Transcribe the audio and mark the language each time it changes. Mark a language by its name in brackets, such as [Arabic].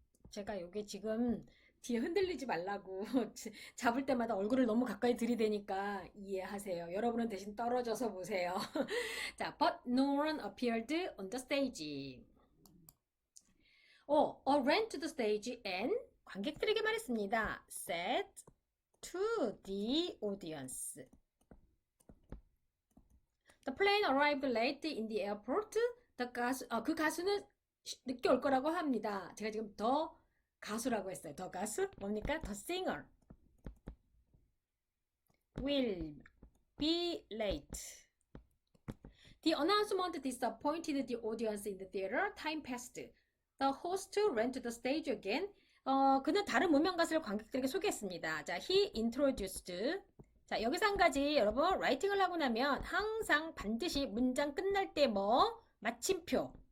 [Korean] 제가 여기 지금 뒤에 흔들리지 말라고 잡을 때마다 얼굴을 너무 가까이 들이대니까 이해하세요. 여러분은 대신 떨어져서 보세요. [English] 자, but no one appeared on the stage. ran to the stage and [Korean] 관객들에게 말했습니다. [English] said to the audience. The plane arrived late in the airport. [Korean] 그 가수는 늦게 올 거라고 합니다. 제가 지금 더 가수라고 했어요. 더 가수? 뭡니까? [English] The singer will be late. The announcement disappointed the audience in the theater. Time passed. The host ran to the stage again. [Korean] 그는 다른 무명 가수를 관객들에게 소개했습니다. [English] 자, he introduced. [Korean] 자, 여기서 한 가지 여러분 라이팅을 하고 나면 항상 반드시 문장 끝날 때 마침표.